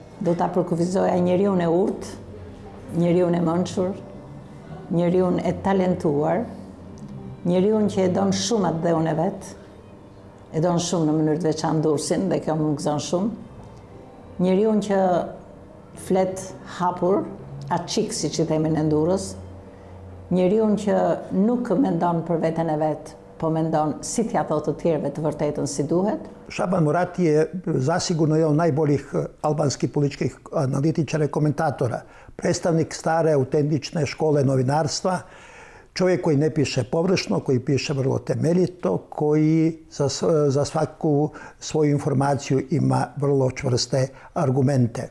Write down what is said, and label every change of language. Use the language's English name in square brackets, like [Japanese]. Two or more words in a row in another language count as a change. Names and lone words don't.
[Albanian] Do ta përkufizoja njeriun e urtë, njeriun e mençur, njeriun e talentuar, njeriun që e don shumë atë dheun e vet, e don shumë në mënyrë të veçantë Durrësin dhe kjo më gëzon shumë. Njeriun që flet hapur, açik siç i themi në Durrës, njeriun që nuk mendon për veten e vet, po mendon si t'ja thotë të tjerëve të vërtetën si duhet. [Bosnian] Shaban Murati je zasigurno jedan od najboljih albanskih političkih analitičara i komentatora. Predstavnik stare, autentične škole novinarstva, čovjek koji ne piše površno, koji piše vrlo temeljito, koji za svaku svoju informaciju ima vrlo čvrste argumente.